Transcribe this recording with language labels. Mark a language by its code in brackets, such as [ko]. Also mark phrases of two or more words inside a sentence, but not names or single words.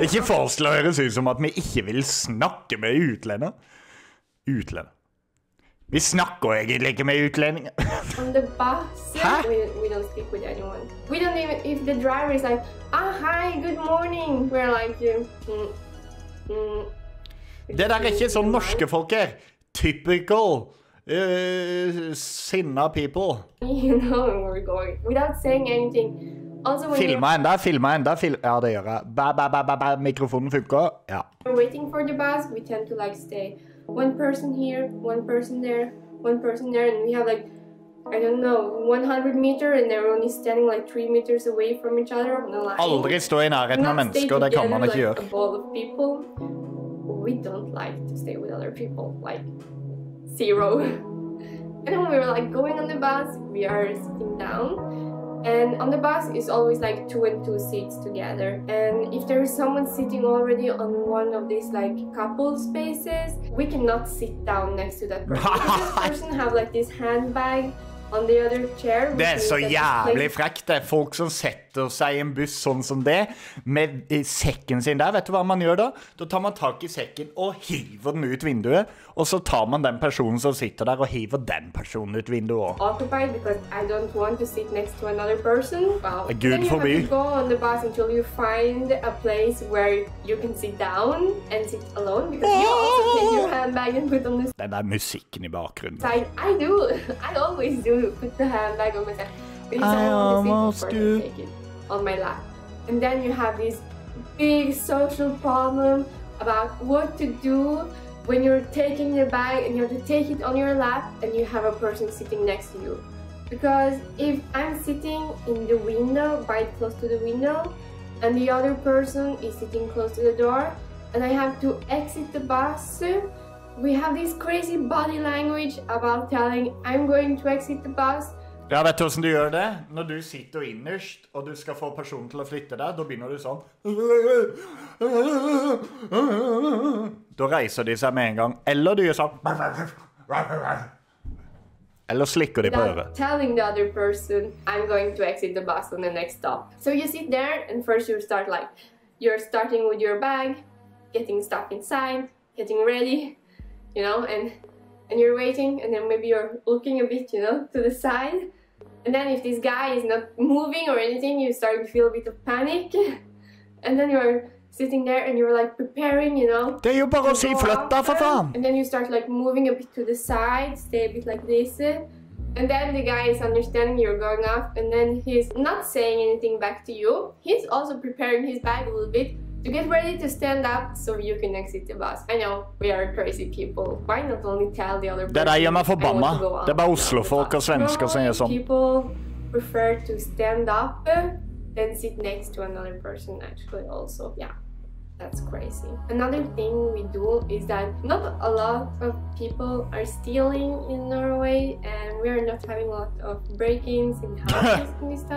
[no] Ikke foreslå høres ut som at vi ikke vil snakke med utlendinger. Vi snakker egentlig ikke med utlendinger. [en] On the bus, we don't speak with anyone. We don't even, if the driver is like, hi, good morning, we're like, [no] Det der ikke sånn norske folk Typical sinna people. [en] You know where we're going, without saying anything. Also, [no] filma enda. Ja, det gjør jeg. Mikrofonen funker. Ja. [en] We're waiting for the bus, we tend to like stay one person here, one person there, one person there, and we have like, I don't know, 100 meters, and they're only standing like 3 meters away from each other. [no] Aldri stå i nærheten av mennesker, det kan man ikke gjøre. [en] A ball of people we don't like to stay with other people, like zero. And then we were like going on the bus, we are sitting down. And on the bus is always like 2 and 2 seats together. And if there is someone sitting already on one of these like couple spaces, we cannot sit down next to that person. Because this person have like this handbag on the other chair. [no] Det er så jævlig frekt, det. Folk som setter seg i en buss sånn som det, med sekken sin der. Vet du hva man gjør da? Da tar man tak i sekken og hiver den ut vinduet, og så tar man den personen som sitter der og hiver den personen ut vinduet også. [en] Occupied because I don't want to sit next to another person. Well, then you [no] forbi. [en] have to go on the bus until you find a place where you can sit down and sit alone, because you also take your handbag and put on the [no] Den der musikken i bakgrunnen. [en] side. I do. I always do. Put the handbag on my side. Because I almost want to take it on my lap. And then you have this big social problem about what to do when you're taking the bag and you have to take it on your lap and you have a person sitting next to you. Because if I'm sitting in the window, quite close to the window, and the other person is sitting close to the door, and I have to exit the bus, we have this crazy body language about telling I'm going to exit the bus. [no] Ja, vet du hvordan du gjør det? Når du sitter innerst, og du skal få personen til å flytte deg, da begynner du sånn. Da reiser de seg med en gang. Eller du gjør sånn. Eller slikker de på øret. [en] Telling the other person I'm going to exit the bus on the next stop. So you sit there and first you start like, you're starting with your bag, getting stuff inside, getting ready, you know, and you're waiting, and then maybe you're looking a bit, you know, to the side. And then if this guy is not moving or anything, you start to feel a bit of panic. And then you're sitting there and you're like preparing, you know. [no] Det er jo bare å si flytt deg, for faen! [en] And then you start like moving a bit to the side, stay a bit like this. And then the guy is understanding you're going up, and then he's not saying anything back to you. He's also preparing his bag a little bit to get ready to stand up so you can exit the bus. I know, we are crazy people. Why not only tell the other person? [no] Det der gjør meg forbanna. Det er bare Oslo-folk og svensker som gjør sånn. [en] People prefer to stand up than sit next to another person, actually, also. Yeah, that's crazy. Another thing we do is that not a lot of people are stealing in Norway, and we are not having a lot of break-ins in houses and stuff.